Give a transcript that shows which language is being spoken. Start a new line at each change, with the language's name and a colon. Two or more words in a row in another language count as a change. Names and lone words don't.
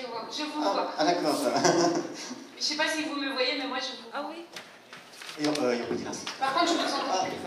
French: je vous vois. Ah, d'accord. Je sais pas si vous me voyez, mais moi je vous vois. Ah oui?
Czech: Jo, podí nás.
French: Par contre, je vous entends.